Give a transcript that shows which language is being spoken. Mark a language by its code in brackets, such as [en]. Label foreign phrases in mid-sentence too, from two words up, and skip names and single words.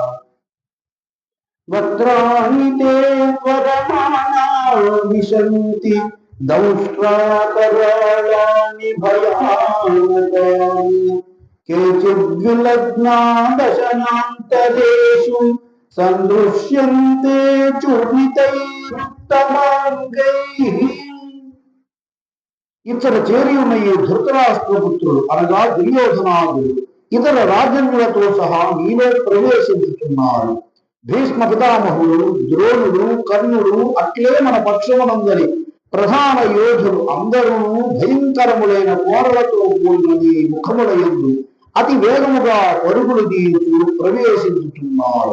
[sa] वक्त्राणि ते त्वरमाणा विशन्ति दंष्ट्राकराळानि भयानकानि केचिद्विलग्ना दशनान्तरेषु सन्दृश्यन्ते चूर्णितैरुत्तमाङ्गैः. [te] ఇతర చేరి ఉన్న ఈ ధృతరాష్ట్రపుత్రులు అనగా దుర్యోధనాదులు ఇతర రాజన్యులతో సహా నీలో ప్రవేశించుతున్నారు. భీష్మ పితామహుడు, ద్రోణుడు, కర్ణుడు, అట్లే మన పక్షమునందరి ప్రధాన యోధులు అందరూ భయంకరములైన కోరలతో కూడిన నీ ముఖముల యందు అతి వేగముగా పరుగులు తీస్తూ ప్రవేశించుతున్నారు.